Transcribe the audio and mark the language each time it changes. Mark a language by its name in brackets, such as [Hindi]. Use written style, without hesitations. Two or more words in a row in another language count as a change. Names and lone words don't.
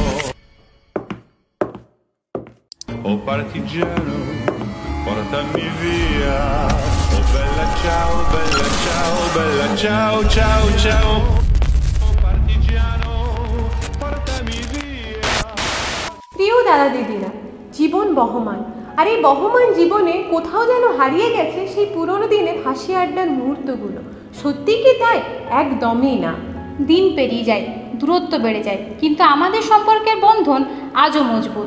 [Italian] Oh partigiano, portami via. Oh bella ciao, bella ciao, bella ciao, ciao, ciao. Oh partigiano, portami via. [Bangla] প্রিয় দাদা দিদিরা, জীবন বহমান, আর এই বহমান জীবনে কোথাও যেন হারিয়ে গেছে সেই পুরনো দিনের হাসি আড্ডার মুহূর্তগুলো। সত্যি কি তাই? একদমই না। দিন পেরিয়ে যায়, দূরত্ব বেড়ে যায়, কিন্তু আমাদের সম্পর্কের বন্ধন আজও মজবুত।